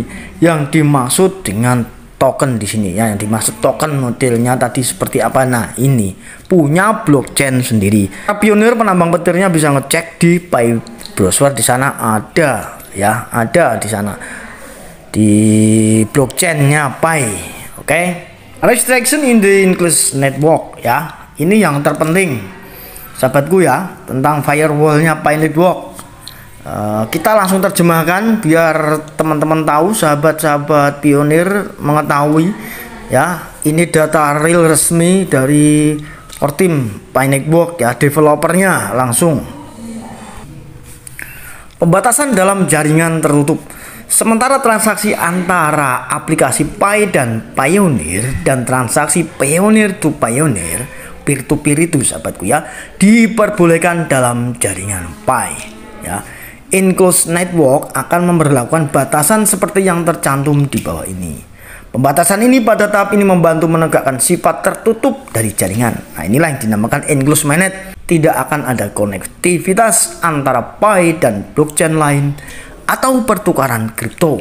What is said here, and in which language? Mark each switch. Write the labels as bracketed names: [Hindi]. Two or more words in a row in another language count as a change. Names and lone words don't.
[Indonesian] Yang dimaksud dengan token di sini ya, yang dimaksud token modelnya tadi seperti apa. Nah, ini punya blockchain sendiri. Pionir penambang petirnya bisa ngecek di Pi browser, di sana ada ya, ada di sana di blockchainnya Pi. Oke. [English] Restriction in the English network ya. [Indonesian] Ini yang terpenting sahabatku ya, tentang firewallnya Pi Network. Kita langsung terjemahkan biar teman-teman tahu, sahabat-sahabat pionir mengetahui ya. Ini data real resmi dari [English] core team [Indonesian] Pi Network ya, developernya langsung. Pembatasan dalam jaringan tertutup. Sementara transaksi antara aplikasi Pi dan Payoneer dan transaksi Payoneer to Payoneer [English] peer to peer [Indonesian] itu sahabatku ya diperbolehkan dalam jaringan Pi ya. [English] Enclosed network [Indonesian] akan memberlakukan batasan seperti yang tercantum di bawah ini. Pembatasan ini pada tahap ini membantu menegakkan sifat tertutup dari jaringan. Nah, inilah yang dinamakan [English] enclosed mainnet. [Indonesian] Tidak akan ada konektivitas antara Pi dan blockchain lain atau pertukaran kripto.